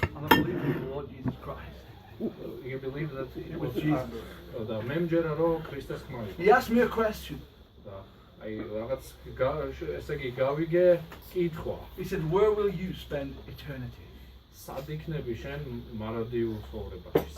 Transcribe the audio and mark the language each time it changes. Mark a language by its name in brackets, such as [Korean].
[English] And I believed in the Lord Jesus Christ. You believe that it was was Jesus. [Georgian] და მე მჯერა რომ ქრისტეს ხმა იყო. [English] He asked me a question. [Georgian] და აი რაღაც ესე იგი გავიგე კითხვა. [English] He said, where will you spend eternity? [Georgian] სად იქნები შენ მარადიულ ცხოვრებაში?